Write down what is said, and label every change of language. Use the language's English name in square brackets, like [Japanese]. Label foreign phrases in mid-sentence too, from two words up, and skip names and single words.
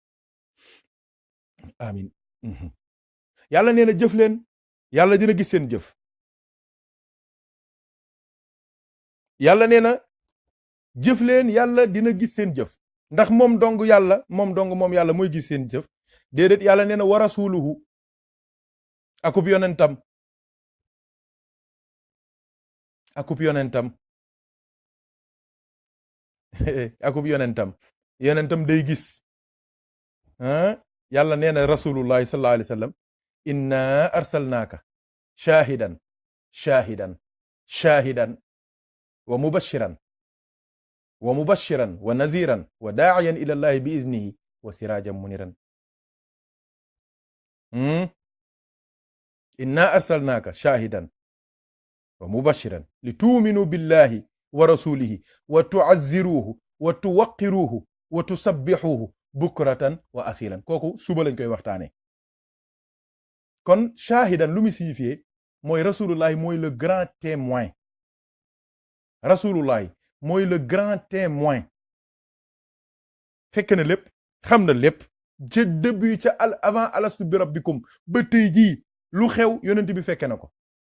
[Wolof] amin yàlla nee na jëf leen yàlla dina gis seen jëf yàlla nee na jëf leen yàlla dina gis seen jëf ndax moom dong yàlla mooy gis seen jëf déedéet yàlla nee na [Arabic] ورسوله [Wolof] akub yonentam akub yonentam day gis yàlla nee na [Arabic] رسول الله صلى الله عليه وسلم إنا أرسلناك شاهدا ومبشرا ونذيرا وداعيا إلى الله بإذنه وسراجا منيرا إنا أرسلناك شاهدا ومبشرا لتؤمنوا بالله ورسوله وتعزروه وتوقروه وتسبحوه بكرة وأصيلا [Wolof] kooku suba lañ koy waxtaane kon shaahidan lu mu signifié mooy rasulullahi mooy [French] le grand témoin [Wolof] rasulullahi mooy [French] le grand témoin [Wolof] fekk na lépp xam na lépp ca début ca avant [Arabic] ألست بربكم [Wolof] ba tey jii lu xew yonent bi fekke na ko